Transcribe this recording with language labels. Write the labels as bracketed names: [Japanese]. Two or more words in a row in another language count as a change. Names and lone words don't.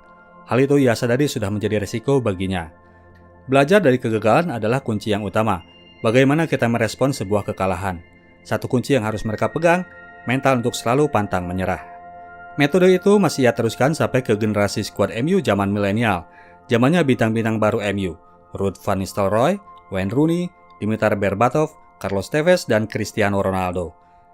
[Indonesian] Hal itu ia sadari sudah menjadi resiko baginya. Belajar dari kegagalan adalah kunci yang utama. Bagaimana kita merespon sebuah kekalahan. Satu kunci yang harus mereka pegang, mental untuk selalu pantang menyerah. Metode itu masih ia teruskan sampai ke generasi skuad MU zaman milenial. Zamannya bintang-bintang baru MU, Ruud van Nistelrooy, Wayne Rooney, Dimitar Berbatov, Carlos Tevez dan Cristiano Ronaldo.